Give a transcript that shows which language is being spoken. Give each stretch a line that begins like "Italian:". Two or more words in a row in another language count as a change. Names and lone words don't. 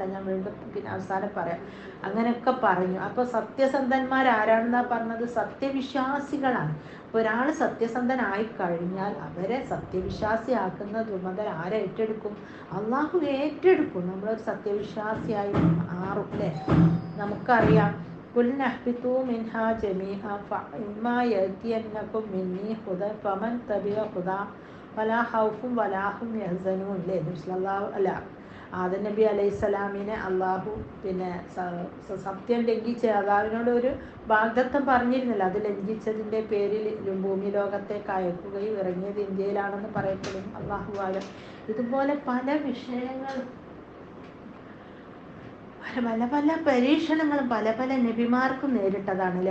Malayalam: ഞാൻ വീണ്ടും പിന്നെ അവസാനം പറയാം. അങ്ങനെയൊക്കെ പറഞ്ഞു. അപ്പോൾ സത്യസന്ധന്മാരാരാണെന്നാണ് പറഞ്ഞത്? സത്യവിശ്വാസികളാണ്. അപ്പോൾ ഒരാൾ സത്യസന്ധനായി കഴിഞ്ഞാൽ അവരെ സത്യവിശ്വാസിയാക്കുന്ന ചുമതല ആരേറ്റെടുക്കും? അള്ളാഹു ഏറ്റെടുക്കും. നമ്മളൊരു സത്യവിശ്വാസിയായി മാറും. അല്ലേ?
Arabic: നമുക്കറിയാം قُلْنَا اهْبِطُوا مِنْهَا جَمِيعًا فَإِمَّا يَأْتِيَنَّكُم مِّنِّي هُدًى فَمَن تَبِعَ هُدَايَ فَلَا خَوْفٌ وَلَا هُمْ يَحْزَنُونَ.
Malayalam: ആദം നബി അലൈഹിസ്സലാമിനെ അള്ളാഹു പിന്നെ സത്യം ലംഘിച്ച് അള്ളാഹുവിനോട് ഒരു വാഗ്ദത്തം പറഞ്ഞിരുന്നില്ല. അത് ലംഘിച്ചതിൻ്റെ പേരിൽ ഭൂമി ലോകത്തേക്ക് അയക്കുകയും ഇറങ്ങിയത് ഇന്ത്യയിലാണെന്ന് പറയപ്പെടും.
Arabic: الله أعلم.
Malayalam: ഇതുപോലെ പല വിഷയങ്ങൾ, പല പല പരീക്ഷണങ്ങളും പല പല നബിമാർക്കും നേരിട്ടതാണല്ലേ.